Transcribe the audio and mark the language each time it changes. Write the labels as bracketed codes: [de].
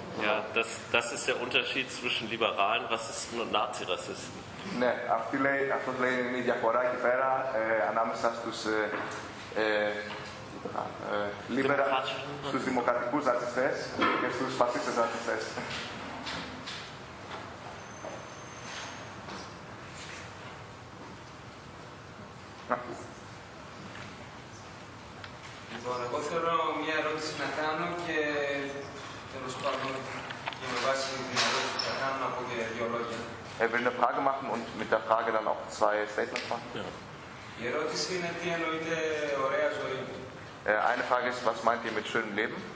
[de] Ja, das ist der Unterschied zwischen liberalen Rassisten und Nazi-Rassisten. [el] Ναι, αυτό λέει είναι η διαφορά εκεί πέρα ανάμεσα στους δημοκρατικούς ρατσιστές και στους φασίστες ρατσιστές. Λοιπόν, εγώ θέλω μια ερώτηση να κάνω και τέλος πάντων και με βάση την ερώτηση που θα κάνω να πω και δύο λόγια. [de] Er will eine Frage machen und mit der Frage dann auch zwei Statements machen. Ja. Eine Frage ist, was meint ihr mit schönem Leben?